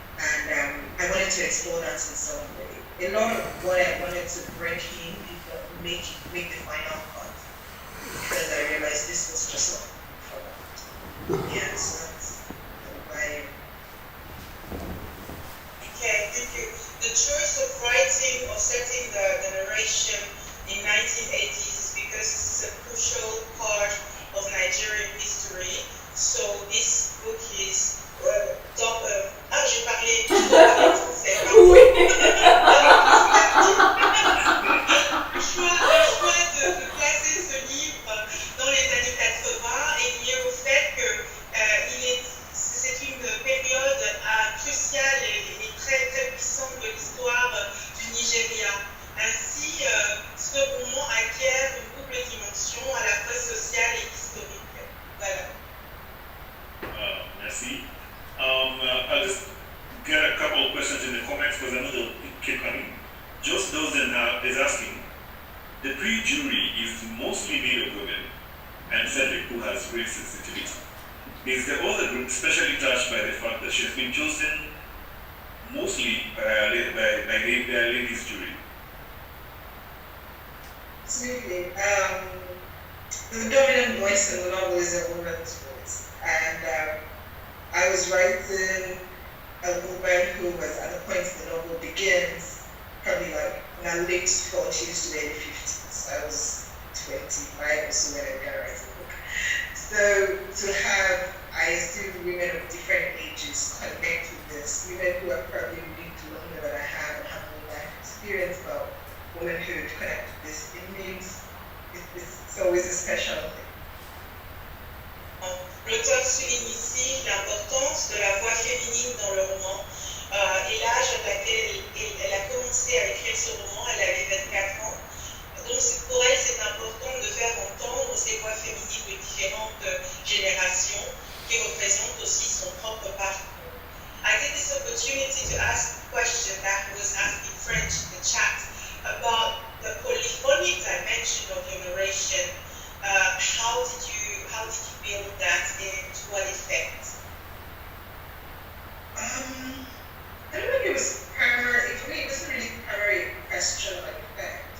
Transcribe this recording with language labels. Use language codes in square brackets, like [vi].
[en] And I wanted to explore that in some way. A lot of what I wanted to bring in make the final cut, because I realized this was just something for that. Yeah, so that's why. Okay, thank you. The choice of writing or setting the narration in 1980s is because this is a crucial part of Nigerian history. So this book is [fr] j'ai parlé français. Oui. Le choix de placer ce livre dans les années 80 est lié au fait que c'est une période cruciale et très très puissante de l'histoire du Nigeria. Ainsi, ce roman acquiert une double dimension à la fois sociale et historique. Voilà. Merci. [en] I'll just get a couple of questions in the comments because I know they'll keep coming. Just Dozen is asking, the pre-jury is mostly made of women and Cedric, who has great sensitivity. Is the author group especially touched by the fact that she's been chosen mostly by a ladies' jury? Absolutely. The dominant voice in the novel is a woman's voice. And writing a woman who was at the point the novel begins, probably like in her late 40s to early 50s. I was 25 or so when I began writing the book. So to have, I assume, women of different ages connect with this, women who have probably lived longer than I have and have more life experience about womanhood connect with this, it means it's always a special thing. [fr] L'auteur souligne ici l'importance de la voix féminine dans le roman et l'âge à laquelle elle a commencé à écrire ce roman, elle avait 24 ans. Donc pour elle, c'est important de faire entendre ces voix féminines de différentes générations qui représentent aussi son propre parcours. [en] I take this opportunity to ask a question that was asked in French in the chat about the polyphonic dimension of your narration. How did you build that and to what effect? I don't know if it was primary, for me it wasn't really primary question of effect.